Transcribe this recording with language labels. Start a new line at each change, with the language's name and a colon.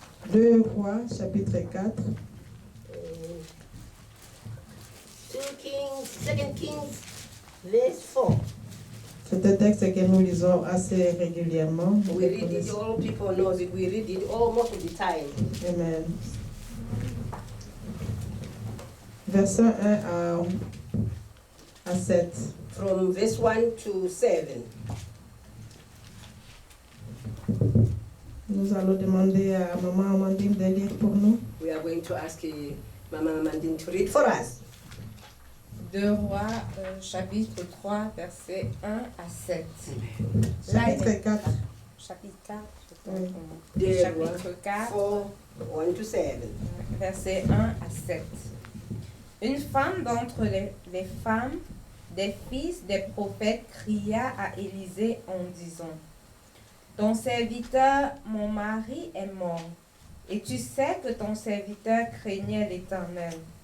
French: 2 Rois, chapitre 4.
English: 2 Kings, verse 4.
French: C'est un texte que nous lisons assez régulièrement.
English: We read it, all people know it. We read it almost of the time. Amen.
French: Verset 1 à 7.
English: From verse 1 to 7.
French: Nous allons demander à Maman Amandine de lire pour nous.
English: We are going to ask Mama Amandine to read for us.
French: 2 Rois, chapitre 3, versets 1 à 7. Chapitre 4. Chapitre 4, Oui. chapitre 4,
English: 4, 1 to 7.
French: versets 1 à 7. Une femme d'entre les femmes des fils des prophètes cria à Élisée en disant: ton serviteur, mon mari, est mort, et tu sais que ton serviteur craignait l'Éternel.